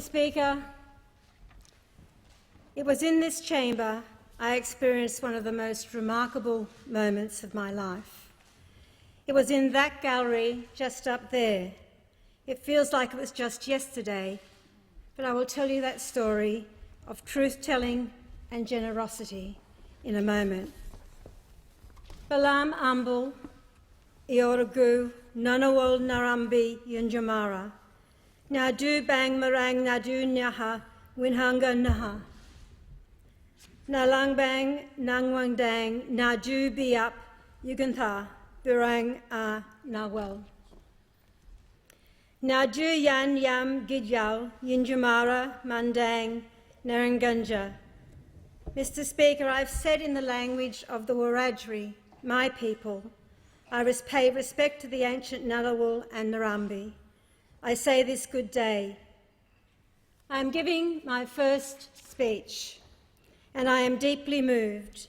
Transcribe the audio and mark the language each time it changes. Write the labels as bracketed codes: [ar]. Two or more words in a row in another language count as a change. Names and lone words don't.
[en] Speaker, it was in this chamber I experienced one of the most remarkable moments of my life. It was in that gallery just up there. It feels like it was just yesterday, but I will tell you that story of truth-telling and generosity in a moment. [wrh] Balam Ambul, Iorogu, Nanawal Narambi Yunjamara, Nadu Bang Marang Nadu Nyaha, Winhanga Naha, Nalangbang Nangwang Dang, Nadu Biap, Yugantha, Burang A Nawal. Nadu Yan Yam Gidyal, Yunjamara, Mandang, Naranganja. [en] Mr. Speaker, I've said in the language of the Wiradjuri, my people, I pay respect to the ancient Ngunnawal and Narambi. I say this good day. I am giving my first speech, and I am deeply moved.